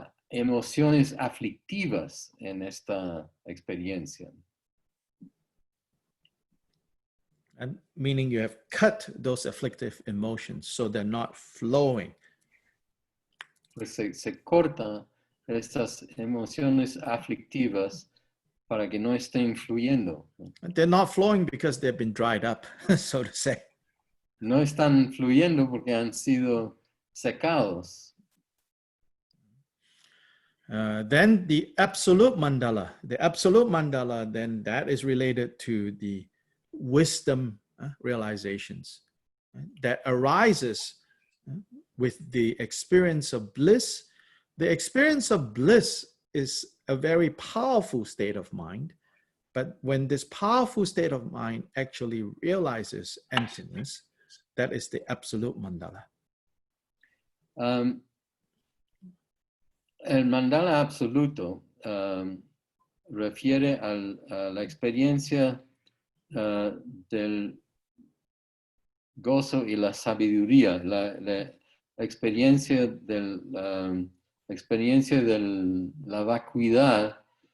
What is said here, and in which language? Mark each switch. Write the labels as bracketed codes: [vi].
[es] emociones aflictivas en esta experiencia. [en] And meaning you have cut those afflictive emotions so they're not flowing. [es] Pues se corta estas emociones aflictivas para que no estén fluyendo. [en] And they're not flowing because they've been dried up, so to say. [es] No están fluyendo porque han sido secados. [en] Then the absolute mandala, then that is related to the wisdom realizations that arises with the experience of bliss. The experience of bliss is a very powerful state of mind, but when this powerful state of mind actually realizes emptiness, that is the absolute mandala. [es] El mandala absoluto refiere a la experiencia del gozo y la sabiduría, la experiencia de la vacuidad,